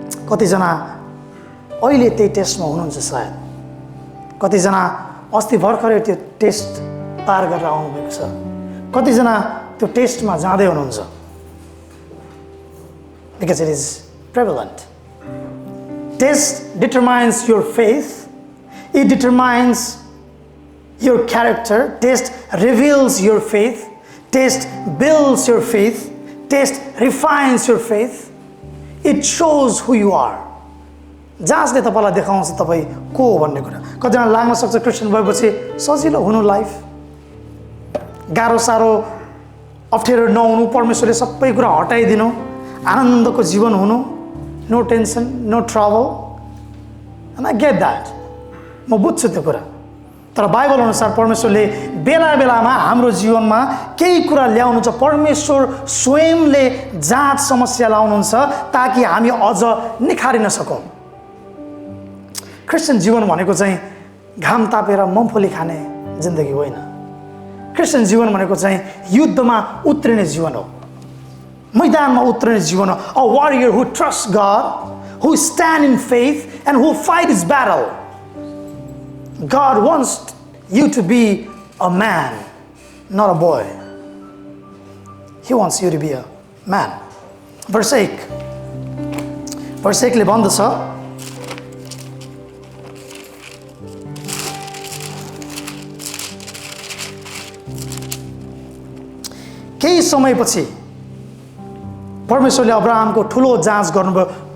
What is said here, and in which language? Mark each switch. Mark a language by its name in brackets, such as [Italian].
[Nepali] कतिजना अहिले त्यही टेस्टमा हुनुहुन्छ, सायद कतिजना अस्ति भर्खरै त्यो टेस्ट पार गरेर आउनुभएको छ, कतिजना त्यो टेस्टमा जाँदै हुनुहुन्छ। [English] Because it is prevalent. Test determines your faith. It determines your character. Test reveals your faith. Test builds your faith. Test refines your faith. It shows who you are. [Nepali] जाँचले तपाईलाई देखाउँछ तपाईँ को हो भन्ने कुरा। कतिजना लाग्न सक्छ क्रिस्चियन भएपछि सजिलो हुनु लाइफ, गाह्रो साह्रो अप्ठ्यारो नहुनु, परमेश्वरले सबै कुरा हटाइदिनु, आनन्दको जीवन हुनु, [English] No tension, no trouble. And I get that, [Nepali] म बुझ्छु त्यो कुरा। तर बाइबल अनुसार परमेश्वरले बेला बेलामा हाम्रो जीवनमा केही कुरा ल्याउनुहुन्छ। परमेश्वर स्वयंले जाँच समस्या लाउनुहुन्छ ताकि हामी अझ निखारिन सकौँ। क्रिस्चियन जीवन भनेको चाहिँ घाम तापेर मुम्फली खाने जिन्दगी होइन। क्रिस्चियन जीवन भनेको चाहिँ युद्धमा उत्रिने जीवन हो, मैदानमा उत्रिने जीवन हो। [English] A warrior who trust God, who stand in faith and who fight his battle. God wants you to be a man, not a boy. He wants you to be a man. [Nepali] Verse 8 ले भन्दछ, केही समयपछि परमेश्वरले अब्राहमको ठुलो जाँच गर्नुभयो।